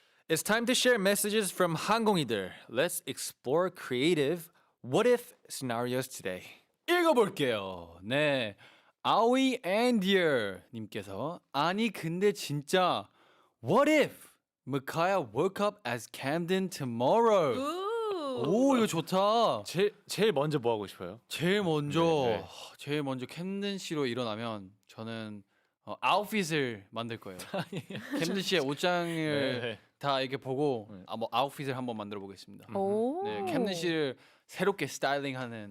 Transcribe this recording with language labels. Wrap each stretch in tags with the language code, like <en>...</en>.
<en>It's time to share messages from 항공이들. Let's explore creative what if scenarios today.</en> <ko>읽어볼게요. 네, 아위 앤디어 님께서 아니 근데 진짜</ko> <en>What if Micaiah woke up as Camden tomorrow?</en> <ko>오 이거 좋다. 제일 먼저 뭐 하고 싶어요? 제일 먼저 네. 제일 먼저 캠든 씨로 일어나면 저는 아웃핏을 만들 거예요. 캠든 씨의 옷장을 네. 다 이렇게 보고 네. 뭐 아웃핏을 한번 만들어 보겠습니다. 오. 네, 캠든 씨를 새롭게 스타일링하는.</ko>